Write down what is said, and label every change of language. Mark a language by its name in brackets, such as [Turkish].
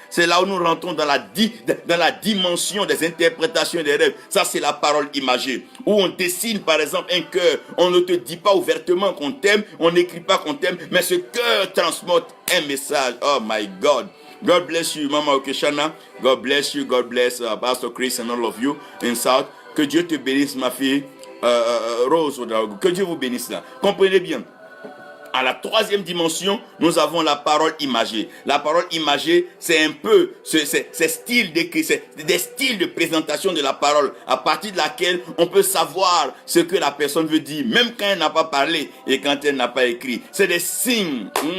[French] C'est là où nous rentrons dans la dimension des interprétations et des rêves. Ça, c'est la parole imagée. Où on dessine, par exemple, un cœur. On ne te dit pas ouvertement qu'on t'aime, on n'écrit pas qu'on t'aime, mais ce cœur transporte un message. [English] Oh my God. God bless you, Mama Okeshana. God bless you. God bless Pastor Chris and all of you in South. [French] Que Dieu te bénisse, ma fille. Rose, que Dieu vous bénisse là. Comprenez bien. À la troisième dimension, nous avons la parole imagée. La parole imagée, c'est un peu c'est style d'écrit, c'est des styles de présentation de la parole à partir de laquelle on peut savoir ce que la personne veut dire, même quand elle n'a pas parlé et quand elle n'a pas écrit. C'est des signes.